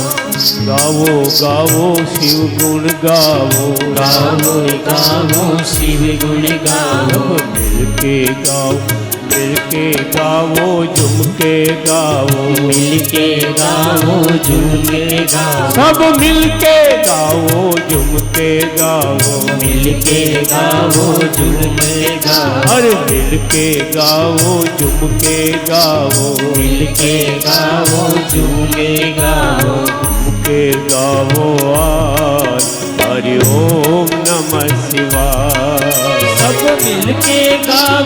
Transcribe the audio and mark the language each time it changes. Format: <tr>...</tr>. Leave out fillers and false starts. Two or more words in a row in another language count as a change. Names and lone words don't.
<gu>ગાવો ગાવો શિવ ગુણ ગાવો. ગાવો રે ગાવો શિવ ગુણ ગાવો.</gu> <hi>मिलके गाओ मिलके गावो झुमके गावो. मिलके गावो झुमके गावो. सब मिलके गाओ झुमके गाओ. मिलके गावो झुमके गावो. अरे मिलके गाओ झुमके गाओ. मिलके गावो झुमके गावो. झुमके गाओ आज. हरि ओम नमः शिवाय. सब मिलके गावो</hi>